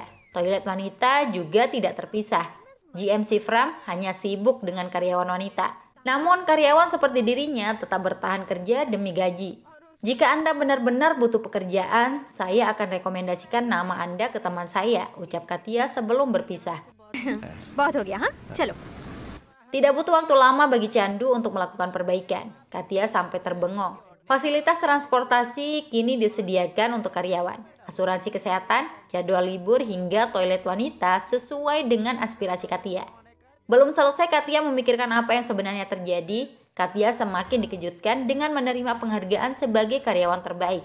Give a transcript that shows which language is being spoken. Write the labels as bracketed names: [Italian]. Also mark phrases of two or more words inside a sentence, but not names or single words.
[Indonesian] Toilet wanita juga tidak terpisah. GM Sivaram hanya sibuk dengan karyawan wanita. Namun karyawan seperti dirinya tetap bertahan kerja demi gaji. Jika Anda benar-benar butuh pekerjaan, saya akan rekomendasikan nama Anda ke teman saya, ucap Katia sebelum berpisah. [Hindi] बहुत हो गया हाँ चलो. [Indonesian] Tidak butuh waktu lama bagi Chandu untuk melakukan perbaikan. Katia sampai terbengong. Fasilitas transportasi kini disediakan untuk karyawan. Asuransi kesehatan, jadwal libur hingga toilet wanita sesuai dengan aspirasi Katia. Belum selesai Katia memikirkan apa yang sebenarnya terjadi, Katia semakin dikejutkan dengan menerima penghargaan sebagai karyawan terbaik.